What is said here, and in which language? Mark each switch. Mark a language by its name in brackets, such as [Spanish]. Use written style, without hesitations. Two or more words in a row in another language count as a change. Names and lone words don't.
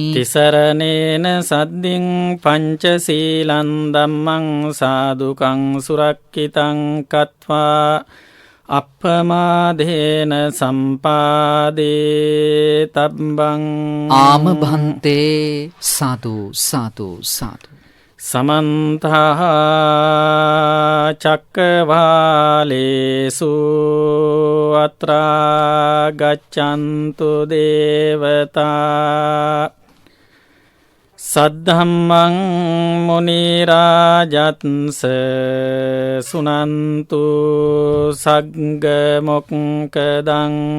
[Pali] තිසරණේන සද්දින් පංචශීලං ධම්මං සාදුකං සුරක්ඛිතං කତ୍වා අප්පමාදේන සම්පාදේ තබ්බං. ආම භන්තේ සාදු සාදු සාදු. සමන්ත චක්කවාලේසු අත්‍රා ගච්ඡන්තු දේවතා සද්ධම්මං මුනි රාජත්ස සුනන්තු සග්ග මොක්කදං